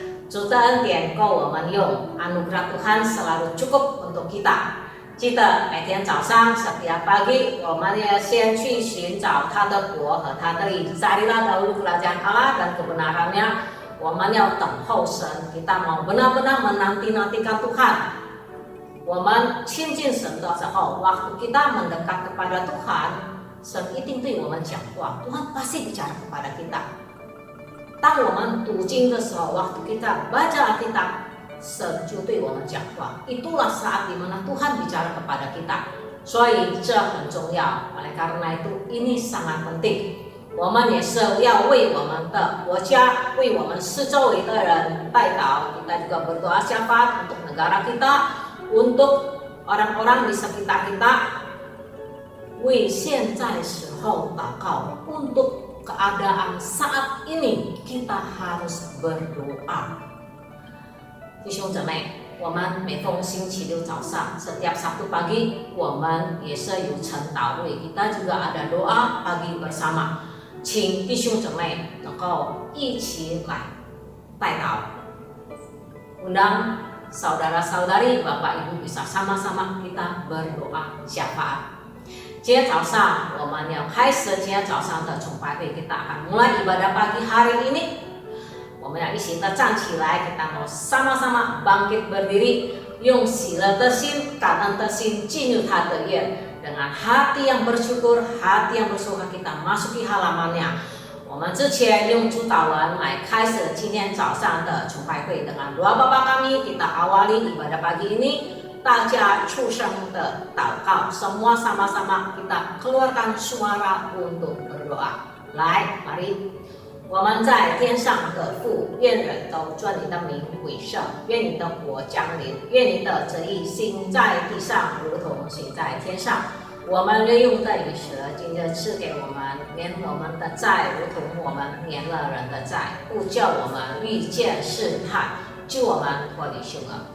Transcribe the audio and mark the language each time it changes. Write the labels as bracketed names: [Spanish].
[Chinese] 主的恩典够我们用， [Indonesian] anugerah Tuhan selalu cukup untuk kita。 [Chinese] 记得每天早上 [Indonesian] setiap pagi [Chinese] 我们要先去寻找他的国和他的义。 [Indonesian] Carilah dahulu kerajaan Allah dan kebenarannya. [Chinese] 我们要等候神 [Indonesian] kita mau benar-benar menanti-nantikan Tuhan。 [Chinese] 我们亲近神的时候 [Indonesian] waktu kita mendekat kepada Tuhan， [Chinese] 神一定对我们讲话， [Indonesian] Tuhan pasti bicara kepada kita。 [Chinese] 当我们读经的时候 [Indonesian] waktu kita baca Alkitab， [Chinese] 神就对我们讲话。 [Indonesian] Itulah saat dimana Tuhan bicara kepada kita。 [Chinese] 所以这很重要， [Indonesian] oleh karena itu ini sangat penting。 [Chinese] 我们也是要为我们的国家， 为我们四周围的人代祷。 [Indonesian] Kita juga berdoa syafaat untuk negara kita， untuk orang-orang di sekitar kita， [Chinese] 为现在时候祷告， [Indonesian] untuk keadaan saat ini kita harus berdoa。 [Chinese] 弟兄姊妹， 我们每逢星期六早上 [Indonesian] setiap Sabtu pagi [Chinese] 我们也是有晨祷会， [Indonesian] kita juga ada doa pagi bersama。 [Chinese] 请弟兄姊妹能够一起来代祷， [Indonesian] undang saudara-saudari, Bapak Ibu bisa sama-sama kita berdoa syafaat。 [Chinese] 今天早上我们要开始今天早上的崇拜会， [Indonesian] kita akan mulai ibadah pagi hari ini。 [Chinese] 我们要一起的站起来， [Indonesian] kita mau sama-sama bangkit berdiri， [Chinese] 用喜乐的心、感恩的心进入他的院， [Indonesian] dengan hati yang bersyukur, hati yang bersuka kita masuki halamannya。 [Chinese] 我们之前用主祷文来开始今天早上的崇拜会 [Indonesian] dengan doa Bapa kami, kita awali ibadah pagi ini。 [Chinese] 大家出声的祷告， [Indonesian] semua sama-sama kita keluarkan suara untuk berdoa。 [Chinese] 来， [Indonesian] mari。 [Chinese] 我们在天上的父， 愿人都尊你的名为圣， 愿你的国降临， 愿你的旨意行在地上， 如同行在天上。我们日用的饮食今日赐给我们， 免我们的债， 如同我们免了人的债， 不叫我们遇见试探， 救我们脱离凶恶。